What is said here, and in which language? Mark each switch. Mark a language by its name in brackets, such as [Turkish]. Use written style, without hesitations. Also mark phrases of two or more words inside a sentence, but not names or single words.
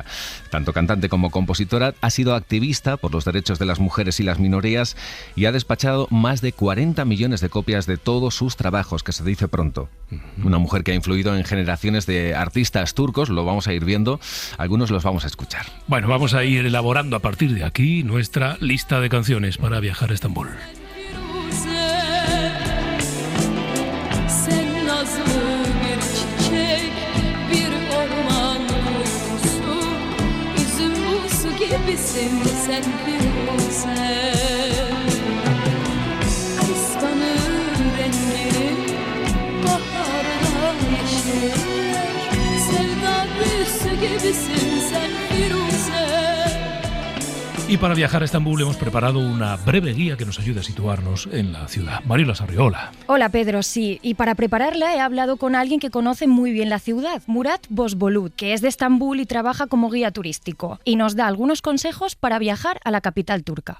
[Spanish] Tanto cantante como compositora, ha sido activista por los derechos de las mujeres y las minorías y ha despachado más de 40 millones de copias de todos sus trabajos, que se dice pronto. Una mujer que ha influido en generaciones de artistas turcos, lo vamos a ir viendo, algunos los vamos a escuchar. Bueno, vamos a ir elaborando a partir de aquí nuestra lista de canciones para viajar a Estambul. [Turkish] Gibisin sen Firuze, kıskanır rengini baharda yeşiller, sevda büyüsü gibisin sen Firuze. [Spanish] Y para viajar a Estambul hemos preparado una breve guía que nos ayude a situarnos en la ciudad. Mariola Sarriola. Hola, Pedro, sí. Y para prepararla he hablado con alguien que conoce muy bien la ciudad, Murat Bozbulut, que es de Estambul y trabaja como guía turístico. Y nos da algunos consejos para viajar a la capital turca.